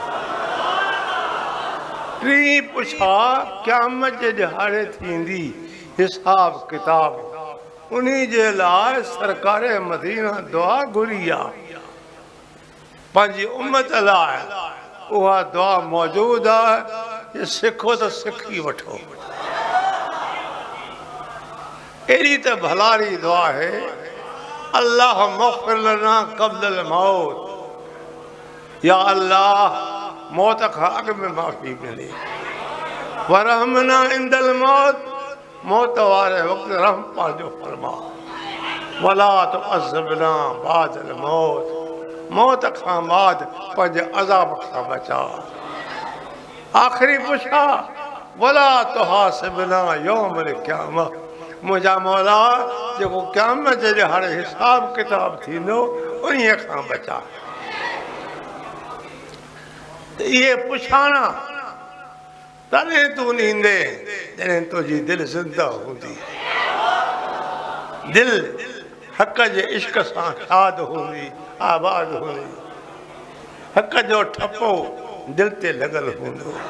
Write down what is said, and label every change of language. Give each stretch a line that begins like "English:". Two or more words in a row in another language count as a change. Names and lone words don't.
Sindhi: टी पुछा क़यामत जे ॾिहाड़े थींदी हिसाब किताब, उन्ही जे लाइ सरकार मदीना दुआ घुरी आहे। पंहिंजी उम्मत लाइ उहा दुआ मौजूदु आहे, ये सिखो त सिखी वठो। अहिड़ी त भलारी दुआ आहे,
Arabic: اللهم اغفر لنا قبل الموت,
Sindhi: या अल्लाह मौत खां अॻु में माफ़ी मिले।
Arabic: وارحمنا عند الموت,
Sindhi: मौत वारे वक़्तु रहम पंहिंजो फरमा।
Arabic: ولا تعذبنا بعد الموت,
Sindhi: मौत खां बाद पंहिंजे अज़ाब खां बचा। आख़िरी पुछा
Arabic: ولا تحاسبنا يوم القيامة,
Sindhi: मुंहिंजा मौला जेको क़यामत जे ॾिहाड़े हिसाब किताब थींदो उन्हीअ खां बचा। त इहे पुछाणा तॾहिं तूं ॾींदे जॾहिं तुंहिंजी दिलि ज़िंदा हूंदी, दिलि हक़ जे इश्क सां शाद हूंदी, आबाद हूंदी, हक़ जो ठपो दिलि ते लॻल हूंदो।